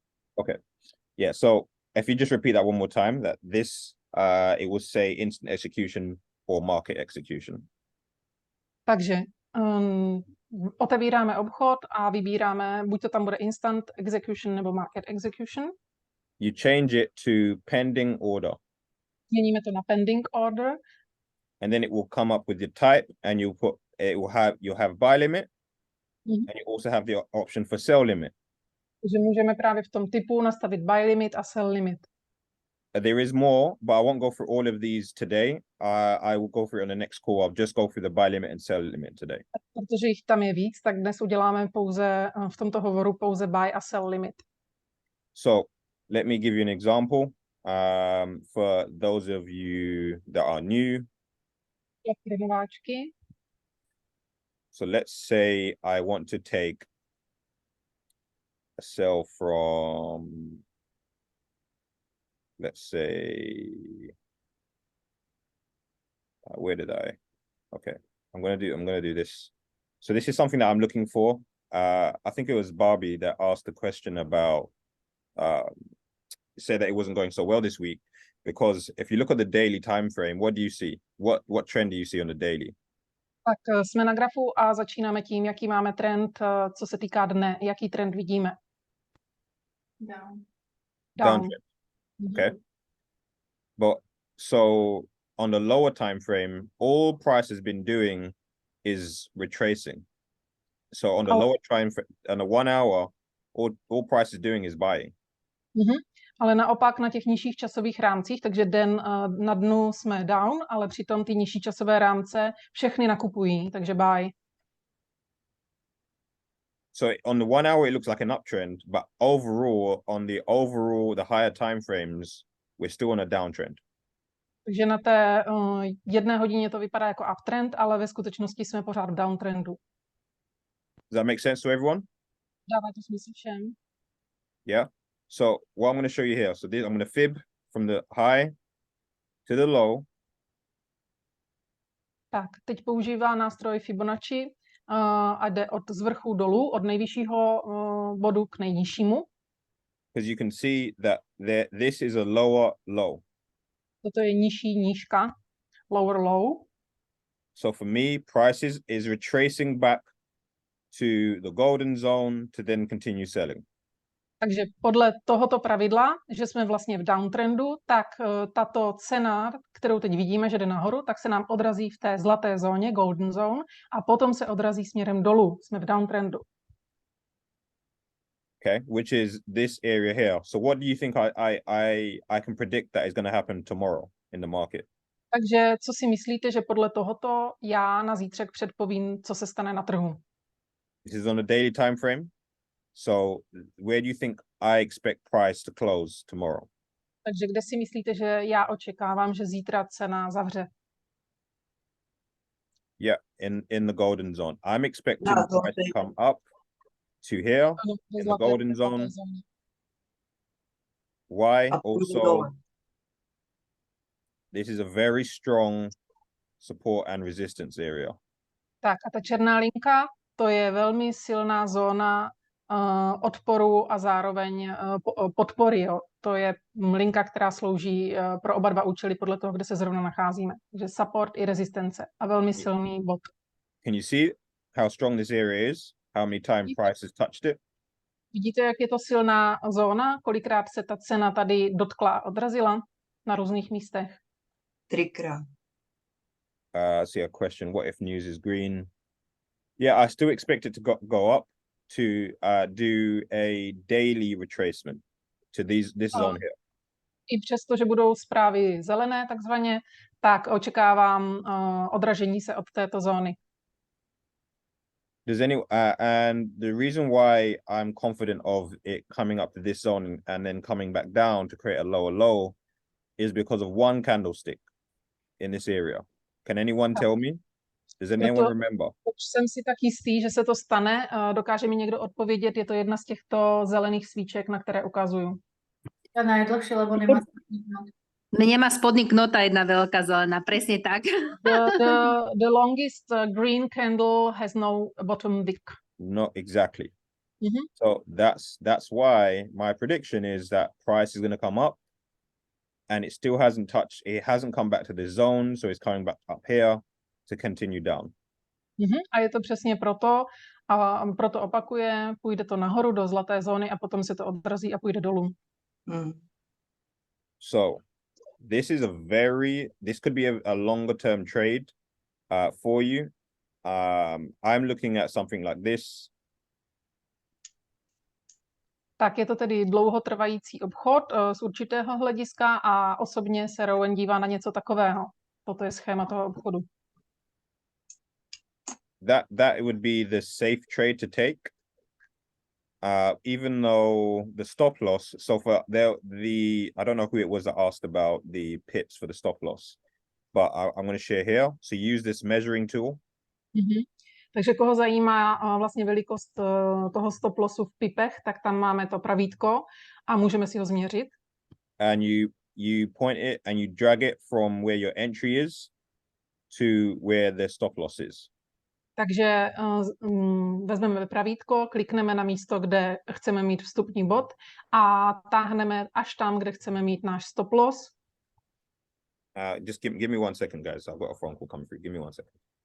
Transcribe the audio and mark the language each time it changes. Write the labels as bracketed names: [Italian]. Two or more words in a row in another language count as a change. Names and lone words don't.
[English] Okay. Yeah. So if you just repeat that one more time, that this it will say instant execution or market execution. [Czech] Takže otevíráme obchod a vybíráme, buď to tam bude [English] instant execution [Czech] nebo [English] market execution. You change it to pending order. [Czech] Změníme to na [English] pending order. And then it will come up with your type, and you'll have buy limit, and you also have the option for sell limit. [Czech] Takže můžeme právě v tom typu nastavit [English] buy limit [Czech] a [English] sell limit. There is more, but I won't go through all of these today. I will go through it on the next call. I'll just go through the buy limit and sell limit today. [Czech] Protože jich tam je víc, tak dnes uděláme pouze v tomto hovoru pouze buy a [English] sell limit. So let me give you an example. For those of you that are new. [Czech] Pro nováčky. [English] So let's say I want to take a sell from, let's say, where did I? Okay, I'm gonna do this. So this is something that I'm looking for. I think it was Barbie that asked the question about, said that it wasn't going so well this week, because if you look at the daily time frame, what do you see? What trend do you see on the daily? [Czech] Tak jsme na grafu a začínáme tím, jaký máme trend, co se týká dne. Jaký trend vidíme? [English] Down. Downtrend. Okay. But so on the lower time frame, all price has been doing is retracing. So on the lower time frame, on the 1 hour, all price is doing is buying. [Czech] Ale naopak na těch nižších časových rámcích, takže den na dnu jsme down, ale přitom ty nižší časové rámce všechny nakupují, takže buy. [English] So on the 1 hour, it looks like an uptrend, but overall, the higher time frames, we're still on a downtrend. [Czech] Takže na té 1 hodině to vypadá jako uptrend, ale ve skutečnosti jsme pořád v downtrendu. [English] Does that make sense to everyone? [Czech] Dává to smysl všem? [English] Yeah. So what I'm going to show you here. So I'm going to fib from the high to the low. [Czech] Tak, teď používá nástroj Fibonacci a jde z vrchu dolů, od nejvyššího bodu k nejnižšímu. [English] Because you can see that this is a lower low. [Czech] Toto je nižší nížka, [English] lower low. So for me, prices is retracing back to the golden zone to then continue selling. [Czech] Takže podle tohoto pravidla, že jsme vlastně v downtrendu, tak tato cena, kterou teď vidíme, že jde nahoru, tak se nám odrazí v té zlaté zóně, [English] golden zone, [Czech] a potom se odrazí směrem dolů. Jsme v downtrendu. [English] Okay, which is this area here. So what do you think I can predict that is going to happen tomorrow in the market? [Czech] Takže co si myslíte, že podle tohoto já na zítřek předpovím, co se stane na trhu? [English] This is on a daily time frame. So where do you think I expect price to close tomorrow? [Czech] Takže kde si myslíte, že já očekávám, že zítra cena zavře? [English] Yeah, in the golden zone. I'm expecting the price to come up to here in the golden zone. Why? Also, this is a very strong support and resistance area. [Czech] Tak a ta černá linka, to je velmi silná zóna odporu a zároveň podpory. Jo. To je linka, která slouží pro oba dva účely podle toho, kde se zrovna nacházíme. Takže support i rezistence a velmi silný bod. [English] Can you see how strong this area is? How many times prices touched it? [Czech] Vidíte, jak je to silná zóna? Kolikrát se ta cena tady dotkla a odrazila na různých místech? 3krát. [English] See a question, what if news is green? Yeah, I still expect it to go up to do a daily retracement to this zone here. [Czech] I přesto, že budou zprávy zelené takzvaně, tak očekávám odražení se od této zóny. [English] And the reason why I'm confident of it coming up to this zone and then coming back down to create a lower low is because of one candlestick in this area. Can anyone tell me? Does anyone remember? [Czech] Už jsem si tak jistý, že se to stane. Dokáže mi někdo odpovědět? Je to jedna z těchto zelených svíček, na které ukazuju. [Slovak] Ja najdlhšie, lebo nemá spodný knot. Nemá spodný knot a jedna veľká zelená, presne tak. [English] The longest green candle has no bottom wick. Not exactly. So that's why my prediction is that price is going to come up, and it still hasn't come back to the zone, so it's coming back up here to continue down. [Czech] A je to přesně proto, a proto opakuje, půjde to nahoru do zlaté zóny a potom se to odrazí a půjde dolů. [English] So this could be a longer term trade for you. I'm looking at something like this. [Czech] Tak je to tedy dlouhotrvající obchod z určitého hlediska a osobně se Rowan dívá na něco takového. Toto je schéma toho obchodu. [English] That would be the safe trade to take. Even though the stop loss, so for I don't know who it was that asked about the pips for the stop loss, but I'm going to share here. So use this measuring tool. [Czech] Takže koho zajímá vlastně velikost toho [English] stop lossu [Czech] v pipech, tak tam máme to pravítko a můžeme si ho změřit. [English] And you point it and you drag it from where your entry is to where the stop loss is. [Czech] Takže vezmeme pravítko, klikneme na místo, kde chceme mít vstupní bod a táhneme až tam, kde chceme mít náš [English] stop loss. Just give me 1 second, guys. I've got a phone call coming through. Give me 1 second.